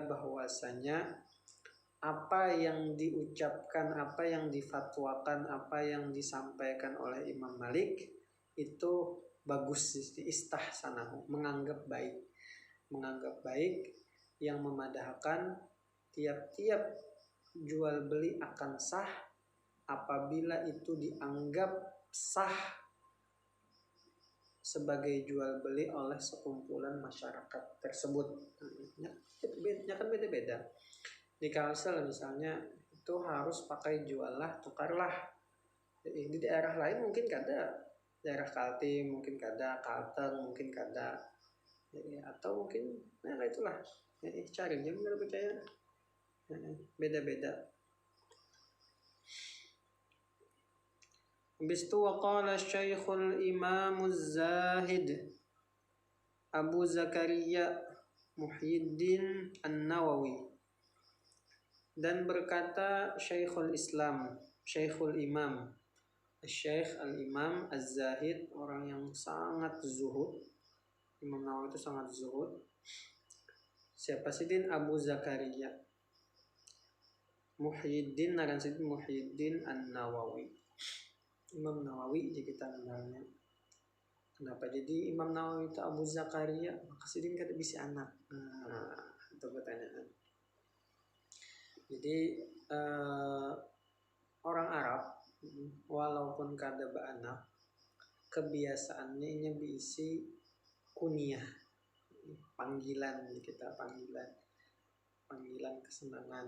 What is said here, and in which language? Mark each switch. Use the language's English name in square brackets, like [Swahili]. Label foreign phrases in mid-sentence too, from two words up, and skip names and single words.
[Indonesian] bahwasanya apa yang diucapkan, apa yang difatwakan, apa yang disampaikan oleh Imam Malik itu bagus, istahsanahu, menganggap baik, yang memadahkan tiap-tiap jual beli akan sah apabila itu dianggap sah sebagai jual beli oleh sekumpulan masyarakat tersebut. Ya kan beda-beda. Di Kalsel misalnya itu harus pakai jual lah, tukarlah. Di daerah lain mungkin kada, daerah Kaltim mungkin kada, Kalteng mungkin kada, atau mungkin itulah. Cari dia nggak percaya. Beda-beda. Habis itu waqala Syekhul Imam Az-Zahid Abu Zakaria Muhyiddin An-Nawawi, dan berkata Syekhul Islam, Syekhul Imam, Syekh Al-Imam Az-Zahid, orang yang sangat zuhud. Imam Nawawi itu sangat zuhud. Siapa sih din? Abu Zakaria Muhyiddin, naran sidin Muhyiddin An-Nawawi. Imam Nawawi jadi kita kenalnya. Kenapa jadi Imam Nawawi itu Abu Zakaria? [Banjar] Maka sidin kada bisa anak. [Indonesian] Nah, itu pertanyaan. Jadi orang Arab walaupun kada beranak, kebiasaannya ini diisi kunyah, panggilan, kita panggilan kesenangan.